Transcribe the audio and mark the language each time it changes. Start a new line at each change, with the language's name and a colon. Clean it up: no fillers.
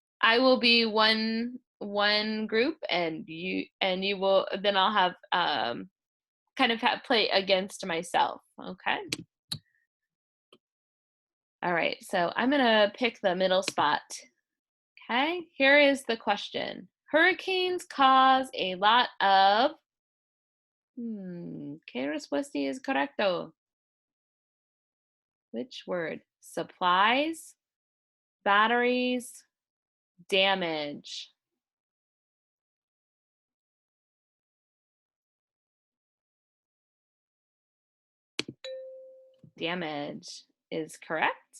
English: I will be one group and you will, then I'll have kind of play against myself, okay? All right, so I'm gonna pick the middle spot. Okay, here is the question. Hurricanes cause a lot of,
Spanish: ¿qué respuesta es correcto?
English: Which word? Supplies, batteries, damage. Damage is correct.